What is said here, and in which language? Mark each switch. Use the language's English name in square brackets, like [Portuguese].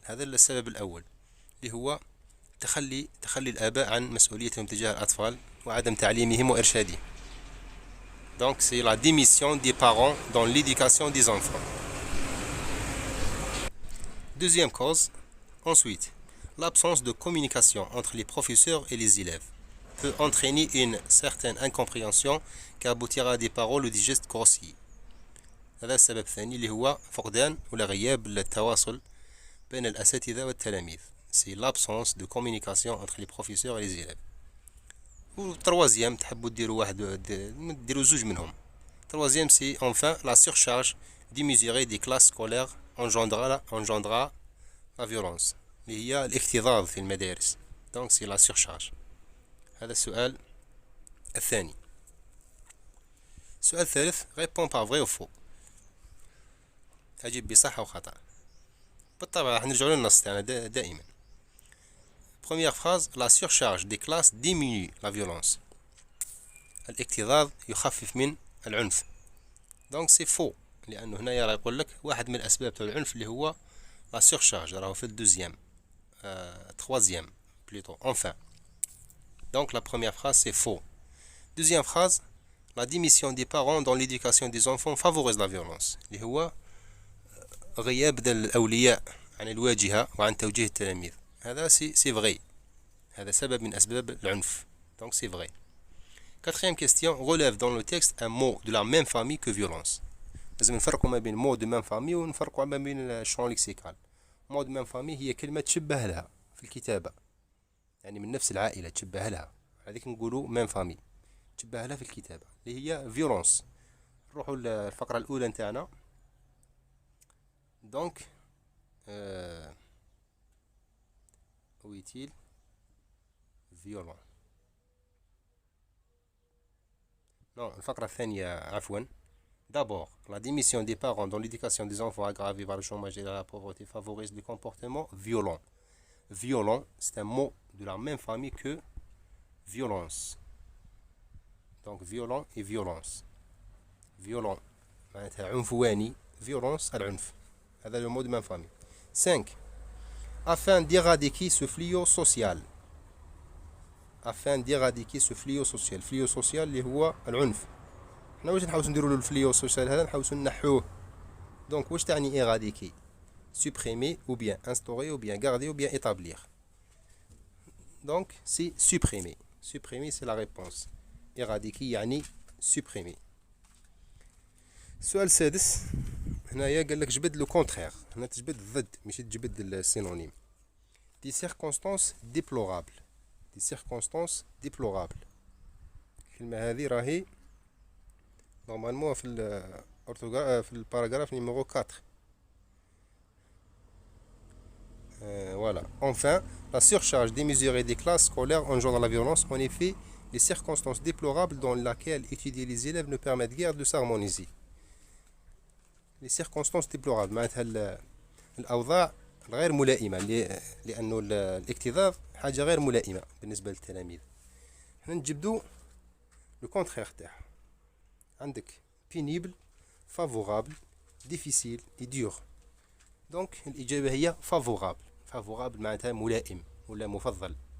[Arabic] هذا السبب الأول اللي هو تخلي الآباء عن مسؤوليتهم تجاه الأطفال وعدم تعليمهم وإرشادهم. [French] Donc c'est la démission des parents dans l'éducation des enfants. Deuxième cause, ensuite, l'absence de communication entre les professeurs et les élèves peut entraîner une certaine incompréhension qui aboutira à des paroles ou des gestes grossiers. [Arabic] هذا السبب الثاني اللي هو فقدان ولا غياب التواصل بين الأساتذة والتلاميذ. [French] C'est l'absence de communication entre les professeurs et les élèves. [Arabic] والتروازيام تحبوا ديروا زوج منهم. [French] Troisième, c'est enfin la surcharge démesurée des classes scolaires engendra la violence. [Arabic] اللي هي الاكتظاظ في المدارس. [French] Donc c'est la surcharge. [Arabic] هذا السؤال الثاني. السؤال الثالث [French] répond par vrai ou faux. [Arabic] أجيب بصح أو خطأ. بالطبع راح نرجعوا للنص تاعنا دائما. [French] Première phrase, la surcharge des classes diminue la violence. [Arabic] الاكتظاظ يخفف من العنف. [French] Donc c'est faux. [Arabic] لأنه هنا راه يقول لك واحد من الأسباب تاع العنف اللي هو la surcharge. راهو في الدوزيام. [French] Troisième plutôt. Enfin. Donc la première phrase c'est faux. Deuxième phrase, la démission des parents dans l'éducation des enfants favorise la violence. [Arabic] اللي هو غياب الأولياء عن الواجهة وعن توجيه التلاميذ. [French] هذا c'est vrai. [Arabic] هذا سبب من أسباب العنف. [French] Donc c'est vrai. Quatrième question, relève dans le texte un mot de la même famille que violence. [Arabic] لازم نفرقوا ما بين [French] mot de même famille [Arabic] ونفرقوا ما بين الشون ليكسيكال. [French] mot de même famille [Arabic] هي كلمة تشبه لها في الكتابة، يعني من نفس العائلة تشبه لها، هذيك نقولوا même famille، تشبه لها في الكتابة اللي هي violence. نروحوا للفقرة الأولى نتاعنا. [French] donc où est-il violent. [Arabic] non الفقرة الثانية عفوا. [French] D'abord, la démission des parents dans l'éducation des enfants aggravée par le chômage et la pauvreté favorise les comportements violents. Violent, c'est un mot de la même famille que violence. Donc violent et violence. [Arabic] Violent, معناتها عنفواني. [French] Violence, العنف. هذا le mot de même famille. 5. Afin d'éradiquer ce fléau social. Afin d'éradiquer ce fléau social. Fléau social [Arabic] اللي هو العنف. حنا واش نحاولوا نديروا له الفليو سوسيال هذا، نحاولوا نحوه. دونك واش تعني ايراديكي؟ [French] supprimer ou bien instaurer ou bien garder ou bien établir. donc c'est supprimer. supprimer c'est la réponse. éradiquer يعني supprimer. [Arabic] السؤال السادس هنايا قال لك جبد لو كونترير. هنا تجبد الضد ماشي تجبد السينونيم. [French] دي circonstances déplorables. دي circonstances déplorables. [Arabic] الكلمة هذه راهي normalement في الباراغراف numéro 4. [French] Voilà. Enfin, la surcharge démesurée des classes scolaires engendre la violence. En effet, les circonstances déplorables dans lesquelles étudier les élèves ne permettent guère de s'harmoniser. Les circonstances déplorables [Arabic] معناتها الأوضاع غير ملائمة، لأنه الاكتظاظ حاجة غير ملائمة بالنسبة للتلاميذ. هنا نجبدو لو كونترير تاعها. [French] عندك pénible, favorable, difficile et dur. [Arabic] donc الإجابة هي favorable. favorable معناتها ملائم ولا مفضل.